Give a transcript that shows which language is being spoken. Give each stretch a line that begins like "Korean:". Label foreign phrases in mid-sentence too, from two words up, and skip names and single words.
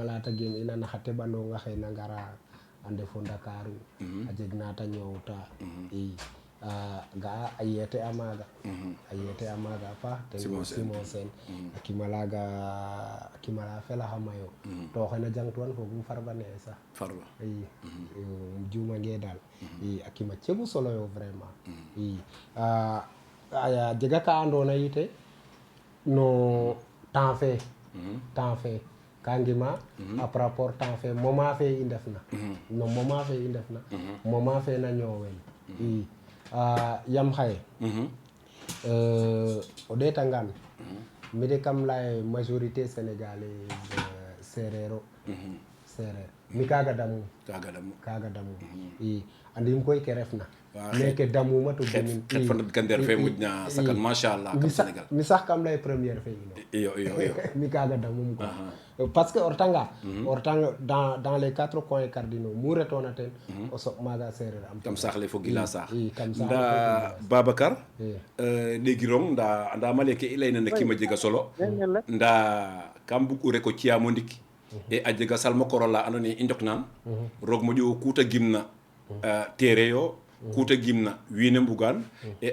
Serer: lata gen ina naxa teɓanonga xe na ngara a ndefo Ndakaru a jeg nata ñoowta i ga'a a yeete a maaga a paax ten Simon Sène a kimala felaxa mayo to xena jangtuwan fogum Farba ne'e sax i juumange daal i a kima cegu solo yo vraiment i a jega ka andoona yite no temps fe ka ngima a
French: par rapport
Serer: temps fe moment fe i ndefna moment fe na ñoowel i yam xaye o ɗeetangaan mi de kam laya
French: majorité sénégalaise
Serer: sereer mi kaaga damum i andim koy ke refna meke damuma to demin xet fa ndat gandeer fe moƴna sakan machallah kam Sénégal mi sax kam lay première fe ino iyo mi kaaga damum quoi
French: parce que
Serer: o retanga
French: dans les 4 coins cardinaux
Serer: mu retona ten o soɓ maaga sereer am kam saax le fo gila saax kam saax nda Babacar ɗegirong nda andama leke i layna na kima jega solo nda kam bug u rek o ciyamo ndik e a jega salma korola andoona ye i ndoknan roog moƴo kuta gimna téere yo kuuta gimna wiine mbugan e